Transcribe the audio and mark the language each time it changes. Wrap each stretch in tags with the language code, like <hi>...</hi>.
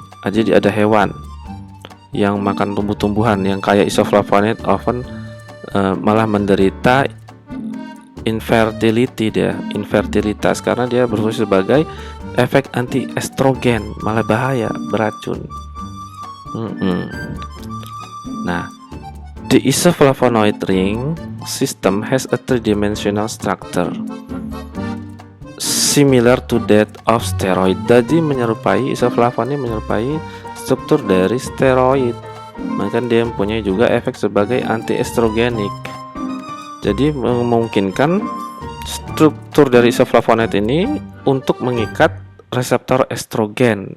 <id>Jadi ada hewan yang makan tumbuh-tumbuhan yang kaya isoflavonoid often malah menderita infertilitas karena dia berfungsi sebagai efek anti estrogen, malah bahaya, beracun.</id> <en>Nah, the isoflavonoid ring system has a three-dimensional structure similar to that of steroid.</en> <id>Jadi isoflavonoid menyerupai struktur dari steroid, maka dia mempunyai juga efek sebagai anti-estrogenik. Jadi memungkinkan struktur dari isoflavonoid ini untuk mengikat reseptor estrogen.</id>